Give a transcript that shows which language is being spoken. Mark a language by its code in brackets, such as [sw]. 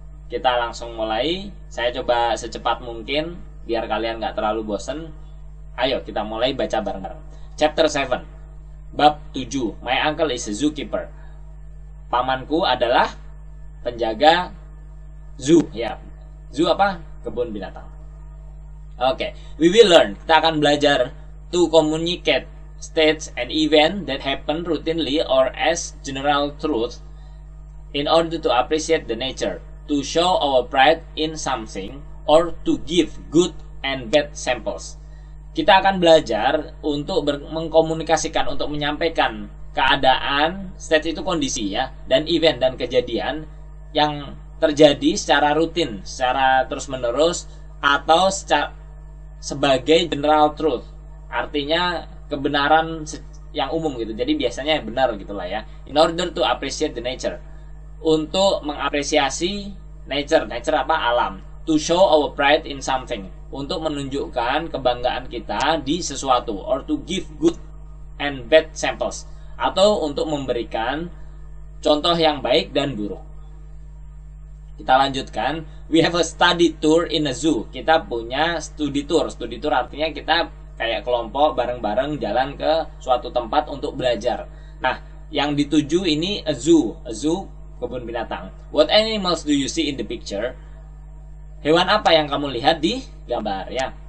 [id] Kita langsung mulai. Saya coba secepat mungkin biar kalian nggak terlalu bosen. Ayo kita mulai baca bareng-bareng. [en] Chapter 7, [id] Bab 7, [en] My Uncle is a Zookeeper. [id] Pamanku adalah penjaga zoo ya. Zoo apa? Kebun binatang. Oke, [en] we will learn. [id] Kita akan belajar [en] to communicate states and event that happen routinely or as general truth in order to appreciate the nature, to show our pride in something, or to give good and bad samples. [id] Kita akan belajar untuk mengkomunikasikan, untuk menyampaikan keadaan, state itu kondisi ya, dan event dan kejadian yang terjadi secara rutin, secara terus-menerus, atau sebagai [en] general truth. [id] Artinya kebenaran yang umum gitu. Jadi biasanya yang benar gitulah ya. [en] In order to appreciate the nature. [id] Untuk mengapresiasi nature apa? Alam. [en] To show our pride in something, [id] untuk menunjukkan kebanggaan kita di sesuatu, [en] or to give good and bad samples, [id] atau untuk memberikan contoh yang baik dan buruk. Kita lanjutkan. [en] We have a study tour in a zoo. [id] Kita punya studi tour. Studi tour artinya kita kayak kelompok bareng-bareng jalan ke suatu tempat untuk belajar. Nah, yang dituju ini [en] a zoo [id] kebun binatang. [en] What animals do you see in the picture? [id] Hewan apa yang kamu lihat di gambar ya?